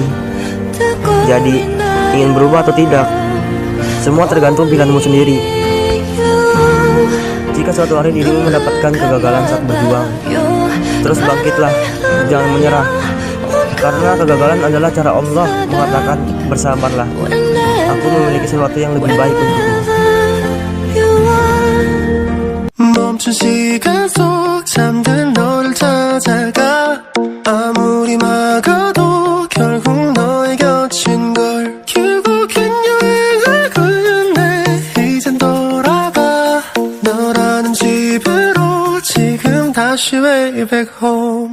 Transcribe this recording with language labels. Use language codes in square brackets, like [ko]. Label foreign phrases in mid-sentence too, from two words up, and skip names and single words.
[id] Jadi, ingin berubah atau tidak, semua tergantung pilihanmu sendiri. Jika suatu hari dirimu mendapatkan kegagalan saat berjuang, terus bangkitlah, jangan menyerah. Karena kegagalan adalah cara Allah mengatakan bersabarlah. Aku memiliki sesuatu yang lebih baik untukmu. [ko] 멈춘 시간 속 잠든 너를 찾아가 아무리 막아도 결국 너의 곁인 걸 결국엔 여행을 끝내 이젠 돌아가 너라는 집으로 지금 다시 [en] way back home